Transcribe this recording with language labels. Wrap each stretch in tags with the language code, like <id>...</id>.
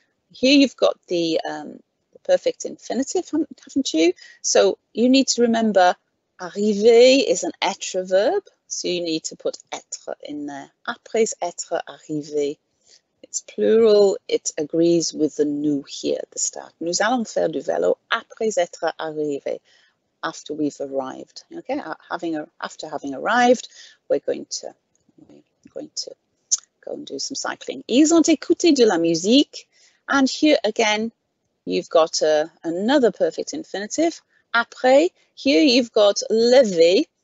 <en>Here you've got the perfect infinitive, haven't you? So you need to remember arriver is an être verb. So you need to put être in there.</en> <fr>Après être arrivé.</fr> <en>It's plural. It agrees with the nous here at the start.</en> <fr>Nous allons faire du vélo après être arrivé.</fr> <en>After we've arrived, okay? After having arrived, we're going to go and do some cycling.</en> <fr>Ils ont écouté de la musique,</fr> <en>and here again, you've got another perfect infinitive. Après, here you've got lever.</en>